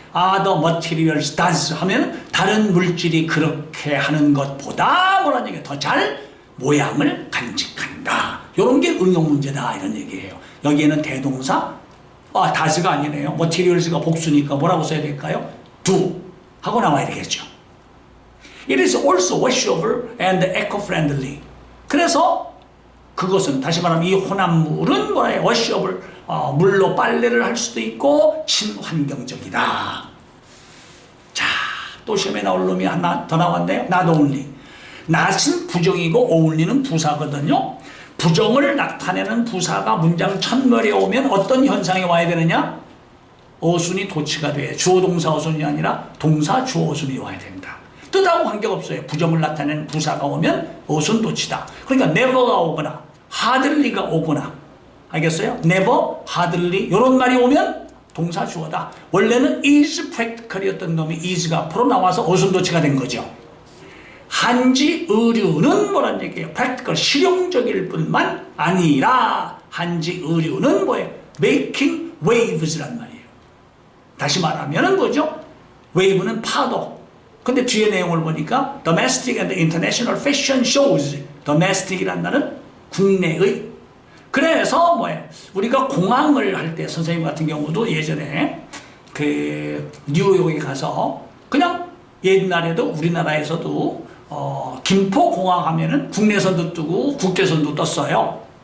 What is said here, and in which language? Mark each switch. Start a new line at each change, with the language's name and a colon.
English: other materials does
Korean: 하면 다른 물질이 그렇게 하는 것보다 뭐라는 얘기예요? 더 잘 모양을 간직한다. 이런 게 응용 문제다 이런 얘기예요. 여기에는 대동사 does가 아니네요. materials가 복수니까 뭐라고 써야 될까요? do 하고 나와야 되겠죠.
English: It is also washable and eco-friendly.
Korean: 그래서 그것은 다시 말하면 이 혼합물은 뭐예요? washable, 물로 빨래를 할 수도 있고 친환경적이다. 자, 또 시험에 나올 놈이 하나 더 나왔네요. not only. not은 부정이고 only는 부사거든요. 부정을 나타내는 부사가 문장 첫머리에 오면 어떤 현상이 와야 되느냐? 어순이 도치가 돼. 주어 동사 어순이 아니라 동사 주어 어순이 와야 된다. 뜻하고 관계없어요. 부정을 나타내는 부사가 오면 어순 도치다. 그러니까 never가 오거나 hardly가 오거나 알겠어요?
English: never, hardly
Korean: 이런 말이 오면 동사 주어다. 원래는
English: is practical
Korean: 이었던 놈이 is가 앞으로 나와서 어순 도치가 된 거죠. 한지 의류는 뭐란 얘기예요? practical, 실용적일 뿐만 아니라 한지 의류는 뭐예요?
English: making waves
Korean: 란 말이에요. 다시 말하면 뭐죠? wave는 파도. 근데 뒤에 내용을 보니까
English: domestic and international fashion shows.
Korean: domestic이란 말은 국내의. 그래서 뭐예요? 우리가 공항을 할 때 선생님 같은 경우도 예전에 그 뉴욕에 가서 그냥 옛날에도 우리나라에서도 김포공항 하면은 국내선도 뜨고 국제선도 떴어요.